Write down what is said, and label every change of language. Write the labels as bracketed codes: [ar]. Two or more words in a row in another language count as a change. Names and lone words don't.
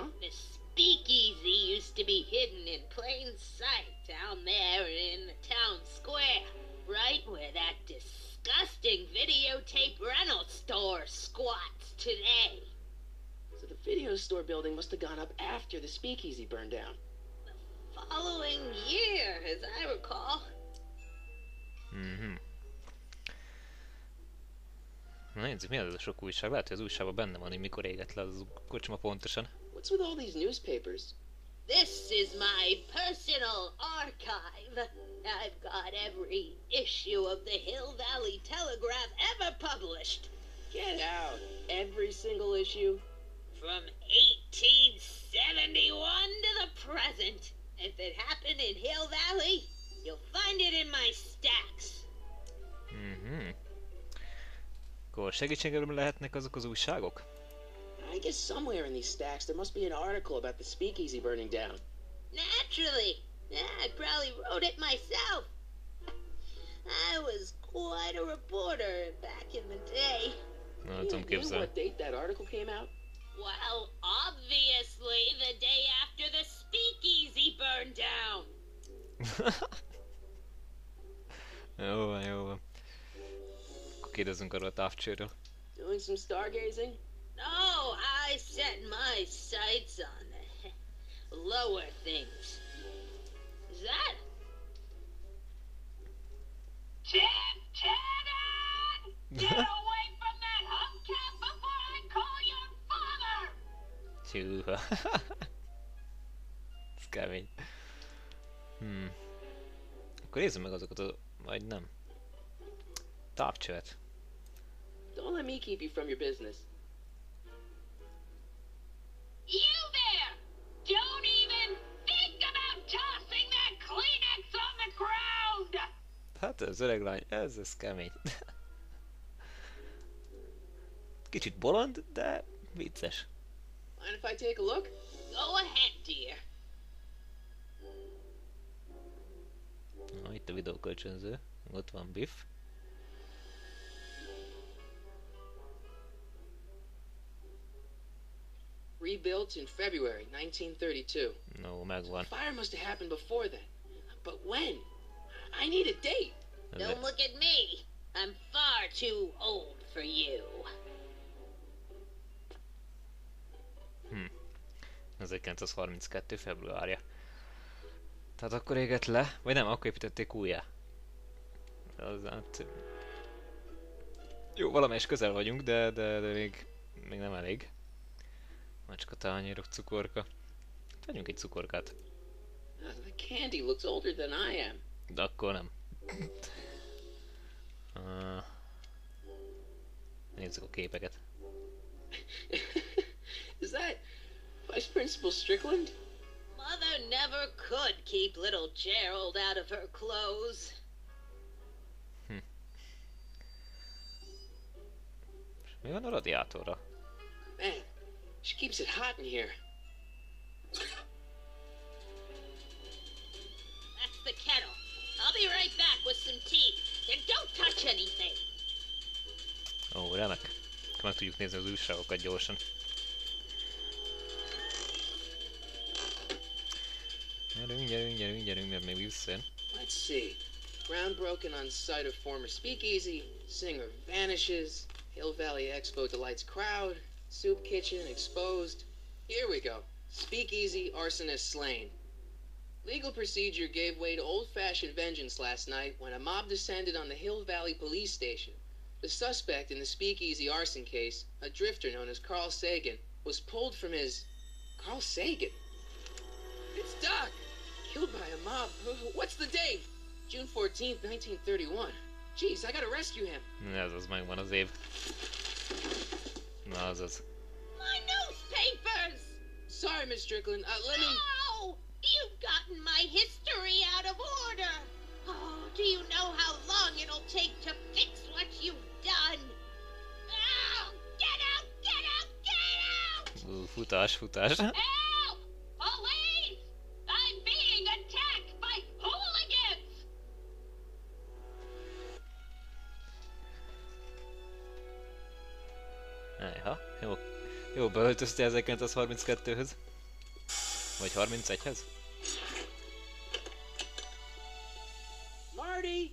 [en] The speakeasy used to be hidden in plain sight down there in the town square, right where that disgusting videotape rental store squats today. So the video store building must have gone up after the speakeasy burned down. The following year, as I recall. [hu] Na nézzük, mi az a sok újság? Lehet, hogy az újságban benne van, hogy mikor égett le az kocsma pontosan. [en] What's with all these newspapers? This is my personal archive. I've got every issue of the Hill Valley Telegraph ever published. Get out. Every single issue? From 1871 to the present. If it happened in Hill Valley, you'll find it in my stacks. [hu] Akkor segítségemre lehetnek azok az újságok? [en] I guess somewhere in these stacks there must be an article about the speakeasy burning down. Naturally. I probably wrote it myself. I was quite a reporter back in the day. [hu] Na, [en] You [hu] tudom [en] know [hu] képzelni. [en] what date that article came out? Well, obviously the day after the speakeasy burned down. [hu] Jó van, jó van. Akkor kérdezzünk arról a távcsőről. [en] Doing some stargazing? No, I set my sights on the lower things. Is that? Ted! Get away from that hubcap before I call your father! [hu] Hűha. Ez kemény. Akkor nézzük meg azokat a... vagy nem. Távcsövet. [en] Don't let me keep you from your business. You there! Don't even think about tossing that Kleenex on the ground! [hu] Hát ez öreg lány, ez kemény. Kicsit bolond, de vicces. [en] Mind if I take a look? Go ahead, dear. [hu] Na, itt a videókölcsönző. Ott van Biff. [en] Rebuilt in February 1932. [hu] No, megvan. [en] Fire must have happened before then. But when? I need a date. Don't look at me. I'm far too old for you. [hu] 1932. februárja. Tehát akkor égett le, vagy nem, akkor építették újjá. Az, hát... Jó, valamelyes közel vagyunk, de még nem elég. Már csak a tányérok, cukorka. Vegyünk egy cukorkát. [en] The candy looks older than I am. [hu] De akkor nem. Nézzük a képeket. [en] Is that Vice Principal Strickland? Mother never could keep little Gerald out of her clothes. [hu] Mi van a radiátorra? [en] Man, she keeps it hot in here. That's the kettle. I'll be right back with some tea. And don't touch anything. [hu] Ó, remek. Akkor meg tudjuk nézni az újságokat gyorsan. Gyerünk, mert még visszajön. [en] Let's see. Ground broken on site of former speakeasy. Singer vanishes. Hill Valley Expo delights crowd. Soup kitchen exposed. Here we go. Speakeasy arsonist slain. Legal procedure gave way to old-fashioned vengeance last night when a mob descended on the Hill Valley police station. The suspect in the speakeasy arson case, a drifter known as Carl Sagan, was pulled from his... Carl Sagan? It's Doc! Killed by a mob. What's the date? June 14th, 1931. Jeez, I gotta rescue him. [hu] Ez az megvan az év. Na azaz. [en] My newspapers! Sorry, Miss Strickland. Let me... No! You've gotten my history out of order. Oh, do you know how long it'll take to fix what you've done? Oh, get out, get out, get out! [hu] Futás. [en] Help! Police! I'm being attacked by hooligans! [hu] Ejha, jó beöltözte 1932-höz. Vagy 31-hez? [en] Marty!